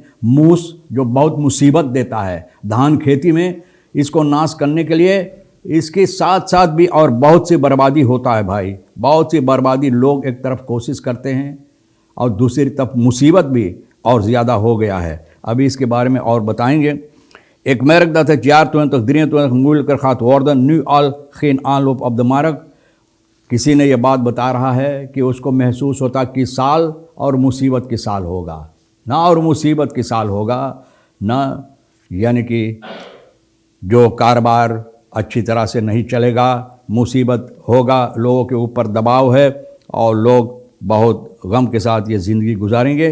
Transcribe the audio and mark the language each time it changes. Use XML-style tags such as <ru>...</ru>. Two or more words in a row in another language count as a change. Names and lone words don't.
<hns>मूस जो बहुत मुसीबत देता है धान खेती में, इसको नाश करने के लिए इसके साथ साथ भी और बहुत सी बर्बादी होता है भाई, बहुत सी बर्बादी। लोग एक तरफ कोशिश करते हैं और दूसरी तरफ मुसीबत भी और ज़्यादा हो गया है। अभी इसके बारे में और बताएंगे।</hns> <nl>एक merk dat het jaar 2023 moeilijker gaat worden, nu al geen aanloop op de markt।</nl> <hns>किसी ने यह बात बता रहा है कि उसको महसूस होता कि साल और मुसीबत के साल होगा ना, और मुसीबत के साल होगा ना, यानी कि जो कारोबार अच्छी तरह से नहीं चलेगा, मुसीबत होगा, लोगों के ऊपर दबाव है, और लोग बहुत गम के साथ ये ज़िंदगी गुजारेंगे।</hns>